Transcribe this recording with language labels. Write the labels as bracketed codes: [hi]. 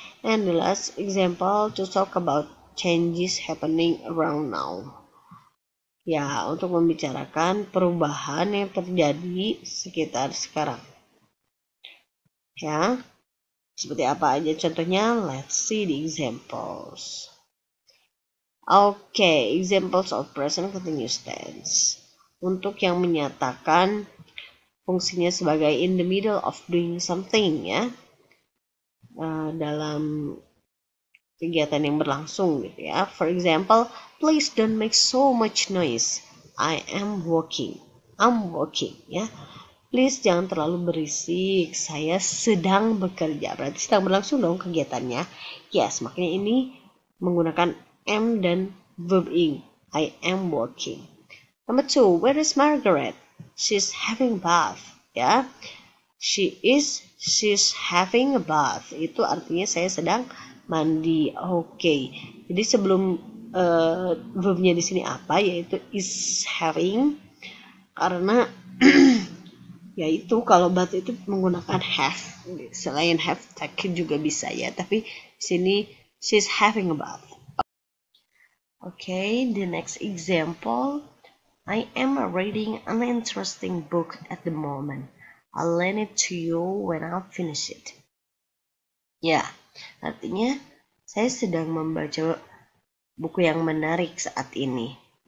[en] And the last example to talk about changes happening around now. [id] Ya, untuk membicarakan perubahan yang terjadi sekitar sekarang. Ya. Seperti apa aja contohnya? [en] Let's see the examples. Okay, examples of present continuous tense. [id] Untuk yang menyatakan fungsinya sebagai [en] in the middle of doing something [id] ya. Dalam kegiatan yang berlangsung gitu ya. [en] For example, please don't make so much noise. I am working. I'm working [id] ya. Please jangan terlalu berisik, saya sedang bekerja. Berarti sedang berlangsung dong kegiatannya. Yes, makanya ini menggunakan am dan verb ing. [en] I am working. Number 2, where is Margaret? She's having bath. Ya, she's having a bath. [id] Itu artinya saya sedang mandi. Oke. Jadi sebelum verbnya di sini apa? Yaitu is having. Karena yaitu kalau bath itu menggunakan have, selain have take juga bisa ya, tapi sini she's having a bath. [en] Okay, the next example, I am reading an interesting book at the moment. I'll lend it to you when I finish it. [id] Ya, artinya saya sedang membaca buku yang menarik saat ini.